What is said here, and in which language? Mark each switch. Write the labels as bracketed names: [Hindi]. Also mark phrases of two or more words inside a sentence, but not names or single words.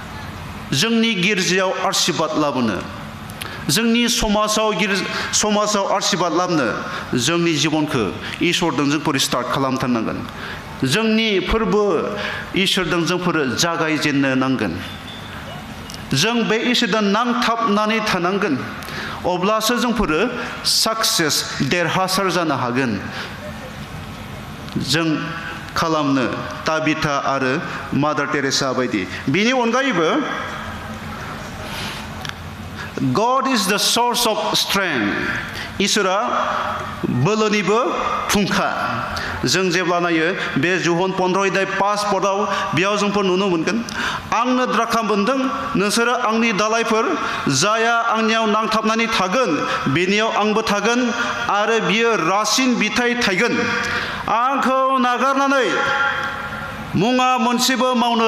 [Bodo] जोंनि गिर्जायाव आशीर्बाद लाबोनो जोंनि समाजाव आशीर्बाद लाबनो जोंनि जिबनखौ इसोरजों जोंफोर स्टार्ट खालामथारनांगोन जोंनि फोरबो इसोरजों जोंफोर जागायजेननो नांगोन जों बे इसोरजों नांथाबनानै थानांगोन अब्लासो जोंफोर साक्सेस देरहासार जानो हागोन जों खालामनो ताबिथा आरो मादार टेरेसा बायदि बिनि अनगायैबो [English] God is the source of strength [Bodo] इसोरा बोलोनिबो फुंखा जों जेब्ला नायो बे जुहन 15:5 पदाव बेयाव जोंफोर नुनो मोनगोन आंनो द्राखा मोनदों नोंसोरो आंनि दालायफोर जाया आंनियाव नांथाबनानै थागोन बेनियाव आंबो थागोन आरो बियो रासिन बिथाइ थायगोन आंखौ नागारनानै मुङा मोनसेबो मावनो